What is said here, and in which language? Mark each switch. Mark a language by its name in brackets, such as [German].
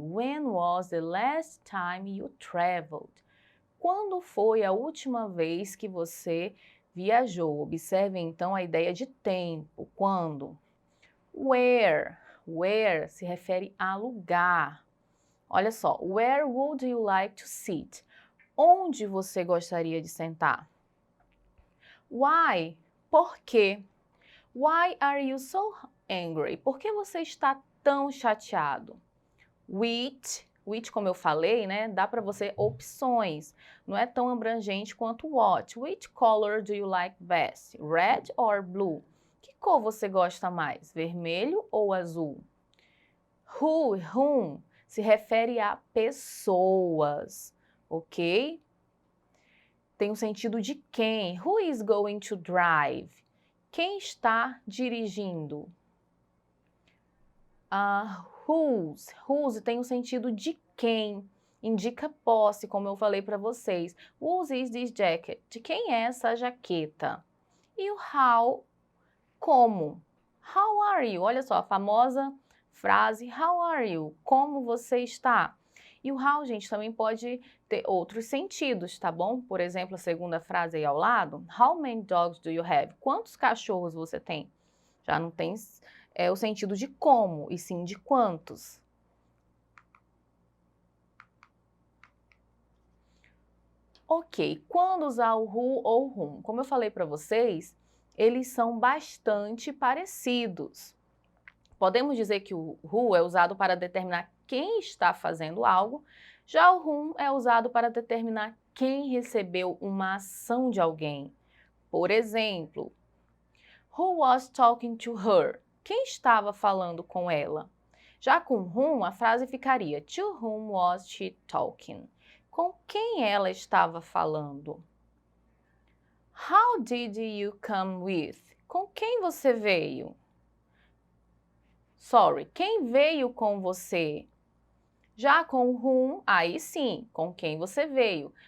[English] When was the last time you traveled? [Portuguese] Quando foi a última vez que você viajou? Observem então a ideia de tempo. Quando? Where se refere a lugar. [English] Olha só, where would you like to sit? [Portuguese] Onde você gostaria de sentar? Why? Por quê? [English] Why are you so angry? [Portuguese] Por que você está tão chateado? Which, como eu falei, né, dá para você opções. Não é tão abrangente quanto what. [English] Which color do you like best? Red or blue? [Portuguese] Que cor você gosta mais? Vermelho ou azul? Whom se refere a pessoas, ok? Tem o sentido de quem. [English] Who is going to drive? [Portuguese] Quem está dirigindo? Whose tem o sentido de quem. Indica posse, como eu falei para vocês. [English] Whose is this jacket? [Portuguese] De quem é essa jaqueta? E o how, como. [English] How are you? [Portuguese] Olha só, a famosa frase [English] How are you? [Portuguese] Como você está? E o how, gente, também pode ter outros sentidos, tá bom? Por exemplo, a segunda frase aí ao lado. [English] How many dogs do you have? [Portuguese] Quantos cachorros você tem? Já não tem o sentido de como, e sim de quantos. Ok, quando usar o who ou whom? Como eu falei para vocês, eles são bastante parecidos. Podemos dizer que o who é usado para determinar quem está fazendo algo, já o whom é usado para determinar quem recebeu uma ação de alguém. Por exemplo, [English] who was talking to her? [Portuguese] Quem estava falando com ela? Já com whom, a frase ficaria [English] to whom was she talking? [Portuguese] Com quem ela estava falando? [English] How did you come with? [Portuguese] Com quem você veio? Sorry, quem veio com você? Já com whom, aí sim, com quem você veio.